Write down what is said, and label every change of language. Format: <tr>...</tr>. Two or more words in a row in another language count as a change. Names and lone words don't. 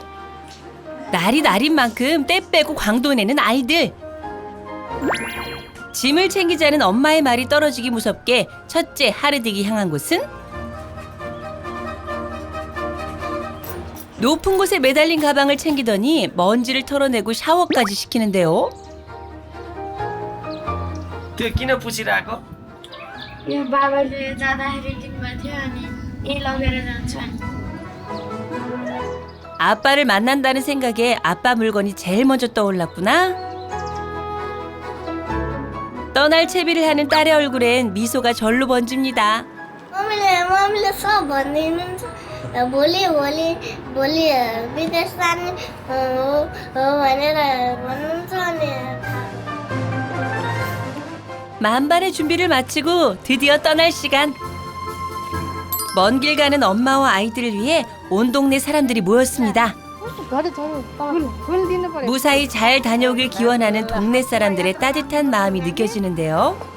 <ko>날이 날인 만큼 때 빼고 광도 내는 아이들. 짐을 챙기자는 엄마의 말이 떨어지기 무섭게 첫째 하르딕이 향한 곳은 높은 곳에 매달린 가방을 챙기더니 먼지를 털어내고 샤워까지 시키는데요.</ko> <ne>त्यो किन पुछिरहेको यो बाबाले जाँदाखेरि दिनुभएको थियो अनि यही लगेर जान्छु अनि</ne> <ko>아빠를 만난다는 생각에 아빠 물건이 제일 먼저 떠올랐구나. 떠날 채비를 하는 딸의 얼굴엔 미소가 절로 번집니다.</ko> <ne>मम्मीले सब भनिदिनुहुन्छ भोलि भोलि भोलि विदेश जाने हो भनेर भन्नुहुन्छ अनि</ne> <ko>만반의 준비를 마치고 드디어 떠날 시간. 먼 길 가는 엄마와 아이들을 위해 온 동네 사람들이 모였습니다. 무사히 잘 다녀오길 기원하는 동네 사람들의 따뜻한 마음이 느껴지는데요.</ko>